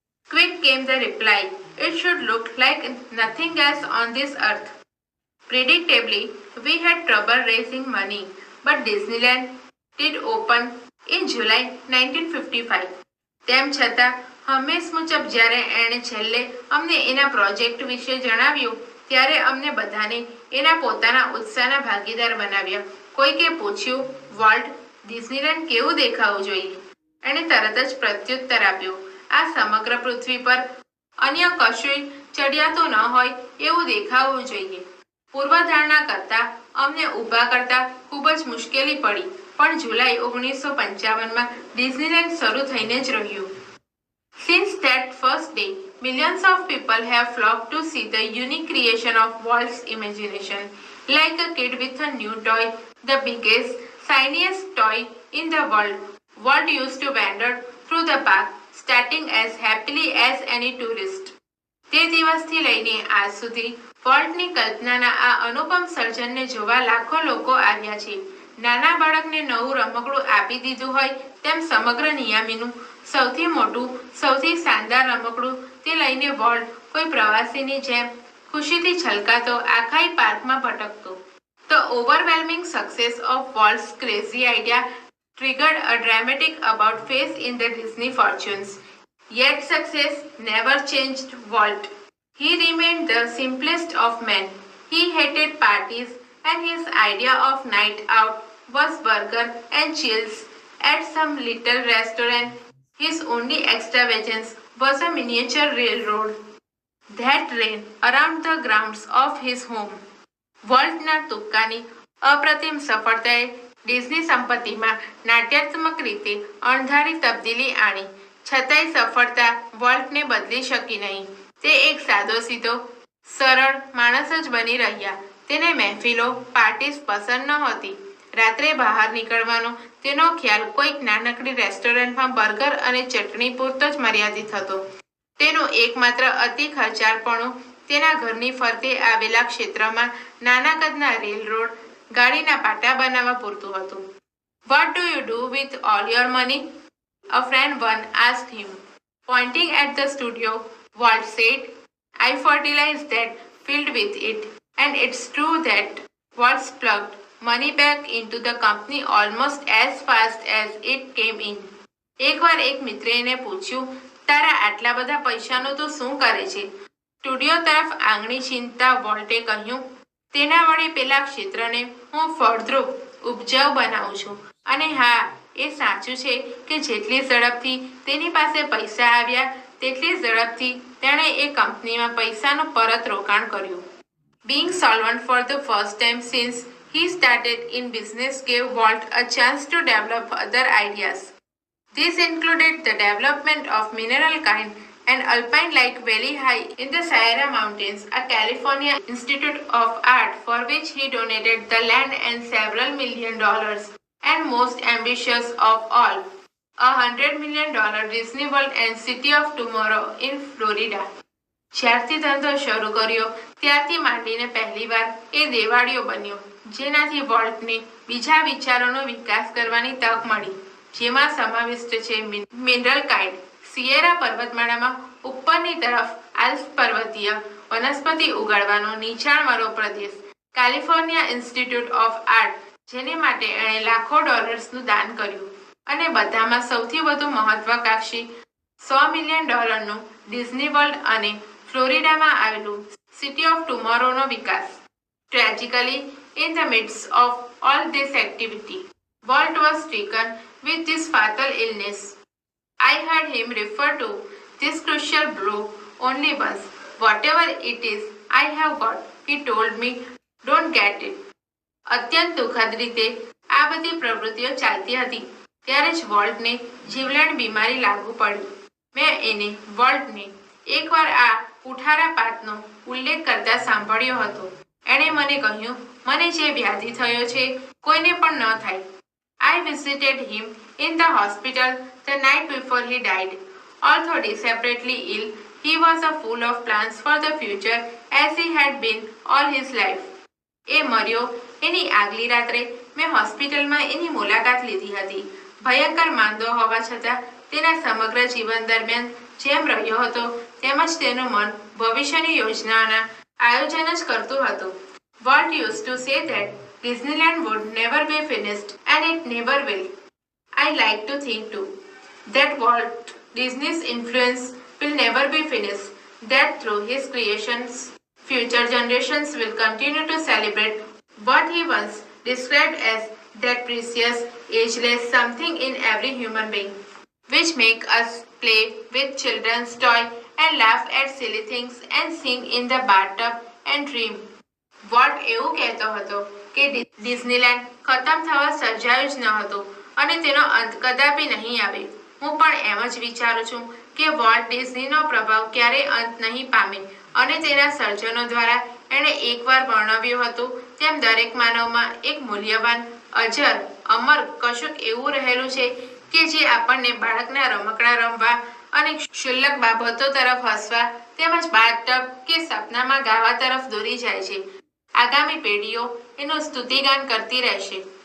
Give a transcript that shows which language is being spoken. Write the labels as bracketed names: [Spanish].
[English] Quick came the reply, it should look like nothing else on this earth. Predictably, we had trouble raising money, but Disneyland did open in July 1955. [Gujarati] તેમ છતાં હંમેશ મુજબ જ્યારે એણે છેલ્લે અમને એના પ્રોજેક્ટ વિશે જણાવ્યું ત્યારે અમને બધાને એના પોતાના ઉત્સાહના ભાગીદાર બનાવ્યા. કોઈકે પૂછ્યું, વોલ્ટ, ડિઝનીલેન્ડ કેવું દેખાવું જોઈએ? એણે તરત જ પ્રત્યુત્તર આપ્યું, આ સમગ્ર પૃથ્વી પર અન્ય કશુંય ચડિયાતું ન હોય એવું દેખાવું જોઈએ. પૂર્વધારણા કરતા અમને ઊભા કરતા ખૂબ જ મુશ્કેલી પડી, પણ જુલાઈ 1955માં ડિઝનીલેન્ડ શરૂ થઈને જ રહ્યું. [English] Since that first day, millions of people have flocked to see the unique creation of Walt's imagination. Like a kid with a new toy, the biggest, shiniest toy in the world, Walt used to wander through the park, starting as happily as any tourist. [Gujarati] તે દિવસથી લઈને આજ સુધી વોલ્ટની કલ્પનાના આ અનુપમ સર્જનને જોવા લાખો લોકો આવ્યા છે. નાના બાળકને નવું રમકડું આપી દીધું હોય તેમ સમગ્ર નિયામીનું સૌથી મોટું સૌથી શાનદાર રમકડું તે લઈને વોલ્ટ કોઈ પ્રવાસીની જેમ ખુશીથી છલકાતો આખાઈ પાર્કમાં ભટકતો. [English] The overwhelming success of Walt's crazy idea triggered a dramatic about face in the Disney fortunes. Yet success never changed Walt. He remained the simplest of men. He hated parties and his idea of night out was burger and chills at some little restaurant. His only extravagance was a miniature railroad that ran around the grounds of his home. [Gujarati] વોલ્ટના તુક્કાની અપ્રતિમ સફળતાએ Disney સંપત્તિમાં નાટ્યાત્મક રીતે અણધારી તબદીલી આણી, છતાંય સફળતા વોલ્ટને બદલી શકી નહીં. તે એક સાદો સીધો સરળ માણસ જ બની રહ્યા. તેને મહેફિલો પાર્ટીસ પસંદ નહોતી. રાત્રે બહાર નીકળવાનો તેનો ખ્યાલ કોઈક નાનકડી રેસ્ટોરન્ટમાં બર્ગર અને ચટણી પૂરતો જ મર્યાદિત હતો. તેનું એકમાત્ર અતિ ખર્ચાળપણું તેના ઘરની ફરતે આવેલા ક્ષેત્રમાં નાના કદના રેલ રોડ ગાડીના પાટા બનાવવા પૂરતું હતું. [English] What do you do with all your money? A friend one asked him. Pointing at the studio, Walt said, I fertilize that field with it. And it's true that Walt plugged money back into the company almost as fast as it came in. [Gujarati] એકવાર એક મિત્રે એને પૂછ્યું, તારા આટલા બધા પૈસાનું તું શું કરે છે? સ્ટુડિયો તરફ આંગળી ચીંધતા વોલ્ટે કહ્યું, તેના વડે પેલા ક્ષેત્રને હું ફળદ્રુપ ઉપજાઉ બનાવું છું. અને હા, એ સાચું છે કે જેટલી ઝડપથી તેની પાસે પૈસા આવ્યા તેટલી ઝડપથી તેણે એ કંપનીમાં પૈસાનું પરત રોકાણ કર્યું. [English] Being solvent for the first time since he started in business gave Walt a chance to develop other ideas. This included the development of mineral kind an alpine like valley high in the Sierra Mountains, a California Institute of Art for which he donated the land and several $1 million, and most ambitious of all, $100 million Disney World and City of Tomorrow in Florida. [Gujarati] જ્યારથી ધંધો શરૂ કર્યો ત્યારથી માંડીને પહેલીવાર એ દેવાળીઓ બન્યો, જેનાથી વોલ્ટને બીજા વિચારોનો વિકાસ કરવાની તક મળી, જેમાં સમાવિષ્ટ છે મિનરલ કાઇન્ડ, સિયેરા પર્વતમાળામાં ઉપરની તરફ આલ્પ્સ પર્વતીય વનસ્પતિ ઉગાડવાનો નીચાણવાળો પ્રદેશ, કેલિફોર્નિયા ઇન્સ્ટિટ્યૂટ ઓફ આર્ટ, જેને માટે એણે લાખો ડોલર્સનું દાન કર્યું, અને બધામાં સૌથી વધુ મહત્વાકાંક્ષી $100 મિલિયન ડિઝની વર્લ્ડ અને ફ્લોરિડામાં આવેલું city of ટુમોરોનો Vikas. [English] Tragically, in the midst of all this activity, Walt was stricken with this fatal illness. I heard him refer to this crucial blow only once. Whatever it is I have got, he told me, don't get it. [Gujarati] અત્યંત દુઃખદ રીતે આ બધી પ્રવૃત્તિઓ ચાલતી હતી ત્યારે જ વોલ્ટને જીવલેણ બીમારી લાગુ પડી. મેં એને વોલ્ટને એકવાર આ કુઠારાપાતનો ઉલ્લેખ કરતા સાંભળ્યો હતો. એણે મને કહ્યું, મને જે વ્યાધિ થયો છે કોઈને પણ ન થાય. [English] I visited him in the hospital the night before he died. Although desperately ill, he was full of plans for the future as he had been all his life. [Gujarati] એ મર્યો એની આગલી રાત્રે મેં હોસ્પિટલમાં એની મુલાકાત લીધી હતી. ભયંકર માંદો હોવા છતાં તેના સમગ્ર જીવન દરમિયાન જેમ રહ્યો હતો તેમજ તેનું મન ભવિષ્યની યોજનાઓના આયોજન જ કરતું હતું. [English] Walt used to say that Disneyland would never be finished and it never will. I like to think too that Walt Disney's influence will never be finished, that through his creations future generations will continue to celebrate what he once described as that precious, ageless something in every human being, which make us play with children's toy and laugh at silly things and sing in the bathtub and dream. [Gujarati] Volt એવું કહેતો હતો કે Disneyland ખતમ થવા સર્જાયું જ ન હતું અને તેનો અંત કદાપી નહીં આવે. હું પણ એમ જ વિચારું છું કે વોલ્ટ ડિઝનીનો પ્રભાવ ક્યારેય અંત નહીં પામે અને તેના સર્જનો દ્વારા એણે એકવાર વર્ણવ્યું હતું તેમ દરેક માનવમાં એક મૂલ્યવાન, અજર, અમર કશુંક એવું રહેલું છે કે જે આપણને બાળકના રમકડા રમવા અને ક્ષુલ્લક બાબતો તરફ હસવા તેમજ બાથટબ કે સપનામાં ગાવા તરફ દોરી જાય છે. આગામી પેઢીઓ એનું સ્તુતિગાન કરતી રહેશે.